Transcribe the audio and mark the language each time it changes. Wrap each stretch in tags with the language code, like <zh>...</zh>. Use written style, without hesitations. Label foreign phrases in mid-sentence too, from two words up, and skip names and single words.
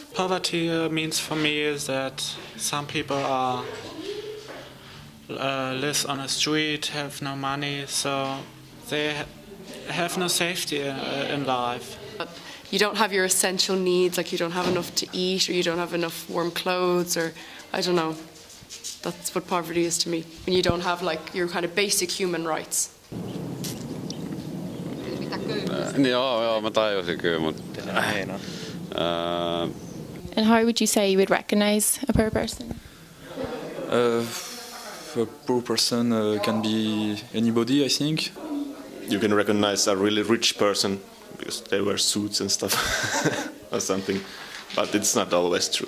<en>Poverty means for me is that some people are live on the street, have no money, so they have no safety in life. You don't have your essential needs, like you don't have enough to eat, or you don't have enough warm clothes, or I don't know. That's what poverty is to me. When you don't have like your kind of basic human rights.</en> <fi>Joo, mä tajusin kyllä, mutta...</fi> <en>And how would you say you would recognize a poor person? A poor person can be anybody, I think. You can recognize a really rich person because they wear suits and stuff or something, but it's not always true.</en>